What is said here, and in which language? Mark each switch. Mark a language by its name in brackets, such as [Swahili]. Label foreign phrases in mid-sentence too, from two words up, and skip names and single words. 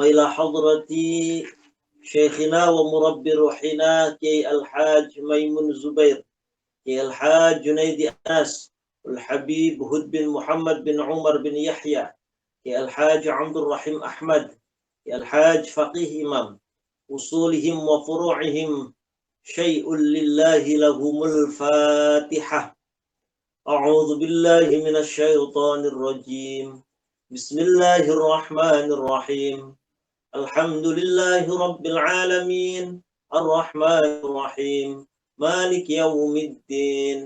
[Arabic] إلى حضرة شيخنا ومربي روحنا Kiai Al-Haj Maimun Zubair, Kiai Al-Haj Junaidi Anas, Al-Habib Hud bin Muhammad bin Umar bin Yahya, Kiai Al-Haj Abdul Rahim Ahmad, Kiai Al-Haj Faqih Imam, أصولهم وفروعهم شيء لله لهم الفاتحة. أعوذ بالله من الشيطان الرجيم. بسم الله الرحمن الرحيم الحمد لله رب العالمين. الرحمن الرحيم مالك يوم الدين.